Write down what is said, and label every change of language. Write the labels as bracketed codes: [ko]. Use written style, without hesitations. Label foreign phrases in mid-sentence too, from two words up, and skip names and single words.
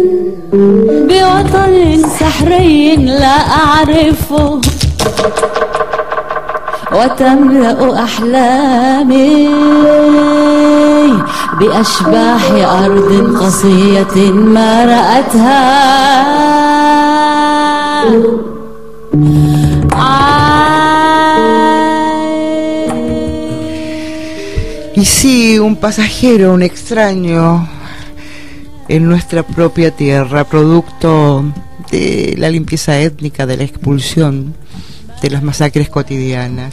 [ar] بوطن سحري لا أعرفه وتملأ أحلامي بأشباح أرض قصية ما رأتها [es] Y sí, un pasajero, un extraño en nuestra propia tierra, producto de la limpieza étnica, de la expulsión, de las masacres cotidianas.